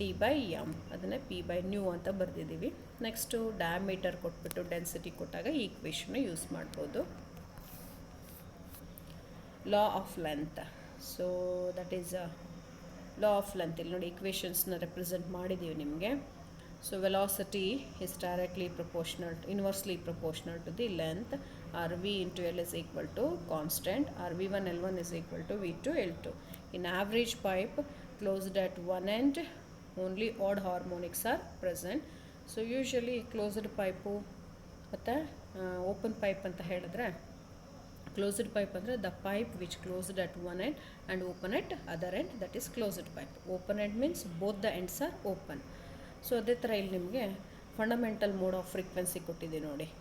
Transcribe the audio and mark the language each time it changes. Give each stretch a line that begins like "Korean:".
Kannada: T by M, ಅದನ್ನು P by new ಅಂತ ಬರೆದಿದ್ದೀವಿ. Next diameter ಕೊಟ್ಬಿಟ್ಟು ಡೆನ್ಸಿಟಿ ಕೊಟ್ಟಾಗ ಈ ಇಕ್ವೇಷನ್ನ ಯೂಸ್ ಮಾಡ್ಬೋದು.
English: Law of length, so that is law of length.
Kannada: ಇಲ್ಲಿ ನೋಡಿ ಇಕ್ವೇಷನ್ಸ್ನ ರೆಪ್ರೆಸೆಂಟ್ ಮಾಡಿದ್ದೀವಿ ನಿಮಗೆ.
English: So velocity is directly proportional, inversely proportional to the length, or v into L is equal to constant, or v1 L1 is equal to v2 L2. In average pipe closed at one end, only odd harmonics are present. So usually closed pipe ಮತ್ತು open pipe
Kannada: ಅಂತ ಹೇಳಿದ್ರೆ,
English: closed pipe ಅಂದರೆ the pipe which closed at one end and open at other end, that is closed pipe. Open end means both the ends are open.
Kannada: So ಅದೇ ಥರ ಇಲ್ಲಿ ನಿಮಗೆ fundamental mode off frequency ಕೊಟ್ಟಿದೆ ನೋಡಿ.